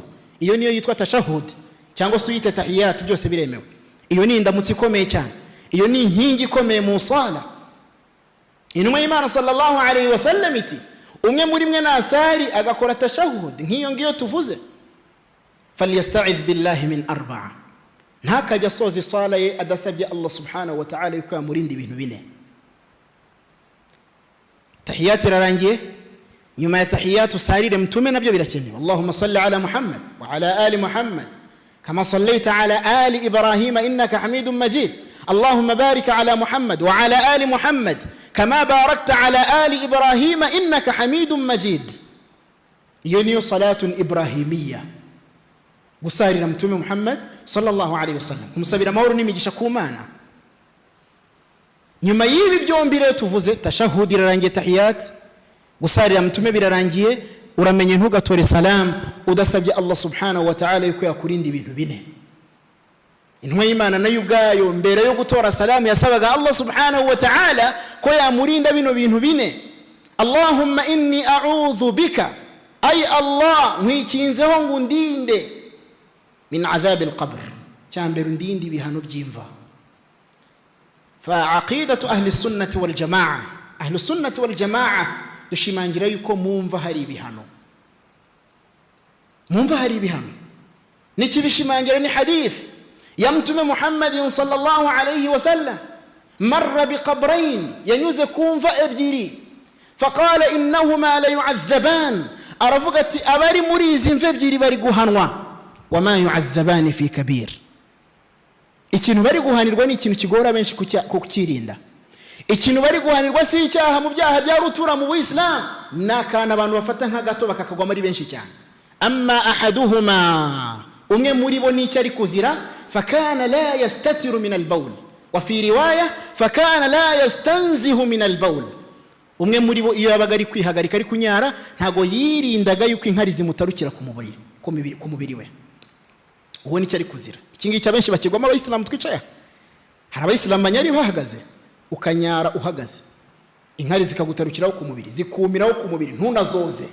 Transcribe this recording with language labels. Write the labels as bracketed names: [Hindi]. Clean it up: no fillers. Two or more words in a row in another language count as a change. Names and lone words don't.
[Kinyarwanda] Iyo niyo yitwa tashahhud cyangwa suyita tahiyat, byose biremewe. Iyo ni indamutsi ikomeye cyane, iyo ni inkingi ikomeye mu sala. Intumwa y'Imana [Arabic] صلى الله عليه وسلم [Kinyarwanda] iti umwe muri mwe nasari agakora tashahhud nk'iyo ngiyo tuvuze, [Arabic] فليستعذ بالله من أربع, [Kinyarwanda] ntakajya asoza isala ye adasabye Allah [Arabic] سبحانه وتعالى [Kinyarwanda] yuko yamurinda ibintu bine. Tahiyat irarangiye, nyuma ya tahiyat usarire mtume nabyo birakenewe. [Arabic] اللهم صل على محمد وعلى آل محمد كما صليت على آل إبراهيم إنك حميد مجيد. اللهم بارك على محمد وعلى آل محمد كما باركت على آل إبراهيم إنك حميد مجيد. [Kinyarwanda] Iyo niyo [Arabic] صلاة إبراهيمية, [Kinyarwanda] gusarira mtume Muhammad [Arabic] صلى الله عليه وسلم, [Kinyarwanda] kumusabira amahoro n'imigisha ku Mana. Nyuma y'ibi byombi rero tuvuze, tashahhud irarangiye, tahiyat, gusarira mtume birarangiye, uramenye ntugatore salam udasabye Allah [Arabic] سبحانه وتعالى [Kinyarwanda] yuko yakurinda ibintu bine. Intumwa y'Imana nayo ubwayo mbere yo gutora salam yasabaga Allah [Arabic] سبحانه وتعالى [Kinyarwanda] ko yamurinda bino bintu bine. [Arabic] اللهم إني أعوذ بك, [Kinyarwanda] ay Allah nkwikinzeho ngo undinde [Arabic] من عذاب القبر, [Kinyarwanda] cyambere undinde ibihano by'imva. [Arabic] فعقيدة أهل السنة والجماعة، أهل السنة والجماعة [Kinyarwanda] dushimangira yuko mumva hari ibihano, mumva hari ibihano. Nikibishimangira ni hadith ya mtume Muhammadin [Arabic] صلى الله عليه وسلم، مر بقبرين, [Kinyarwanda] yanyuze kumva ebyiri, [Arabic] فقال إنهما ليعذبان, [Kinyarwanda] aravuga ati abari muri izi mva ebyiri bari guhanwa, [Arabic] وما يعذبان في كبير. [Kinyarwanda] Ikintu bari guhanirwa ni ikintu kigora benshi kukirinda. Ikintu bari guhanirwa si icyaha mu byaha bya rutura mu Islam, nakana abantu bafata nka gato bakakagwa muri benshi cyane. [Arabic] أما أحدهما, [Kinyarwanda] umwe muri bo ni cyari kuzira, [Arabic] فكان لا يستتر من البول، وفي رواية فكان لا يستنزه من البول. [Kinyarwanda] Umwe muri bo iyo yabaga ari kwihagarika ari kunyara, ntago yirindaga yuko inkari zimutarukira ku mubiri we. Uwo ni cyari kuzira. Ikingi cyabenshi bakigoma abayisilamu twicaye. Hari abayisilamu banyari bahagaze, ukanyara uhagaze, inkari zikagutarukiraho ku mubiri, zikumiraho ku mubiri, ntunazoze.